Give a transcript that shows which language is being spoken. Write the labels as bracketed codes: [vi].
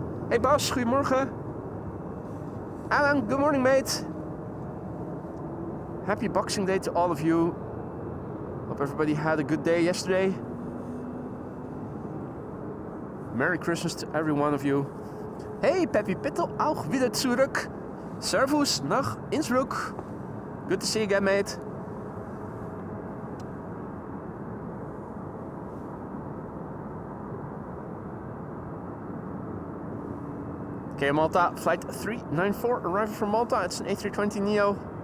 [en] Hey Bas, goedemorgen. Alan, good morning mate. Happy Boxing Day to all of you. Hope everybody had a good day yesterday. Merry Christmas to every one of you. [de] Hey Peppy Pittel, auch wieder zurück. Servus nach Innsbruck. [en] Good to see you again mate. KM Malta, flight 394, arriving from Malta. It's an A320neo.